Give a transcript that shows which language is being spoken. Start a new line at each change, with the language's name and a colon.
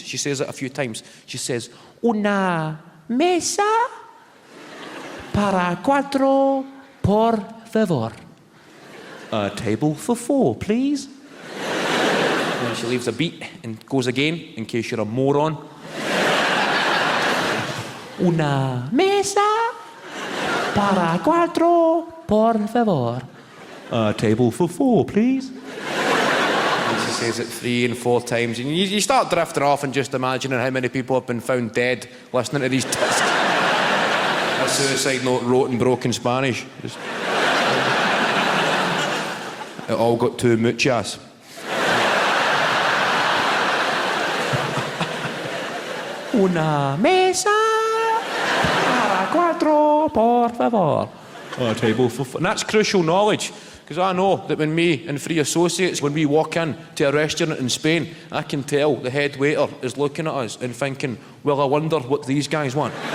English: She says it a few times. She says,
Spanish: una mesa para quattro, por favor.
English: A table for four, please. And then she leaves a beat and goes again, in case you're a moron.
Spanish: Una mesa para cuatro, por favor.
English: A table for four, please. And she says it 3 and 4 times, and you start drifting off and just imagining how many people have been found dead listening to these discs. A suicide note wrote in broken Spanish. It all got too muchas.
Spanish: Una mesa para cuatro, por favor.
English: A table for four. And that's crucial knowledge, because I know that when me and 3 associates, when we walk in to a restaurant in Spain, I can tell the head waiter is looking at us and thinking, well, I wonder what these guys want.